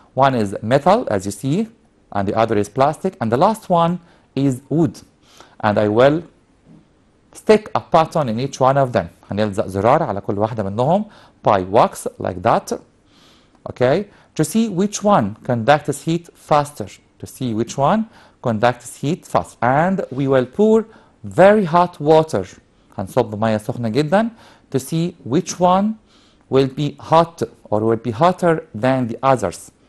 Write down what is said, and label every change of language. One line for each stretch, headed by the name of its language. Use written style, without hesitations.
English: One is metal, as you see, and the other is plastic, and the last one is wood. And I will stick a button in each one of them.
Arabic: هنلزق زرار على كل واحدة منهم
English: by wax like that. Okay, to see which one conducts heat faster. To see which one conducts heat fast. And we will pour very hot water.
Arabic: هنصب مية سخنة جدا
English: to see which one will be hot or will be hotter than the others.